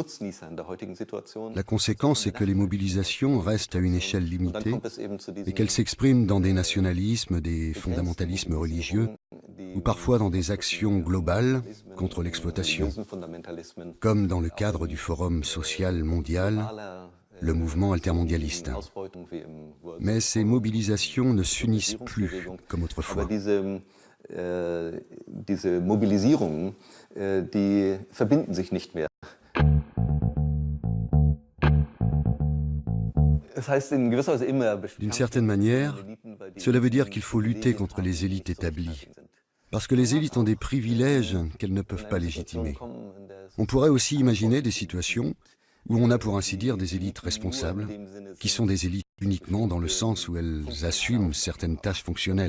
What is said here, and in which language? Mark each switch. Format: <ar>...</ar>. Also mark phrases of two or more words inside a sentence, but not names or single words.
<fr>La conséquence est que les mobilisations restent à une échelle limitée et qu'elles s'expriment dans des nationalismes, des fondamentalismes religieux ou parfois dans des actions globales contre l'exploitation, comme dans le cadre du Forum social mondial, le mouvement altermondialiste. Mais ces mobilisations ne s'unissent plus comme autrefois.</fr> <de>Diese Mobilisierungen, die verbinden sich nicht mehr.</de> <fr>D'une certaine manière, cela veut dire qu'il faut lutter contre les élites établies, parce que les élites ont des privilèges qu'elles ne peuvent pas légitimer. On pourrait aussi imaginer des situations où on a pour ainsi dire des élites responsables, qui sont des élites uniquement dans le sens où elles assument certaines tâches fonctionnelles.</fr>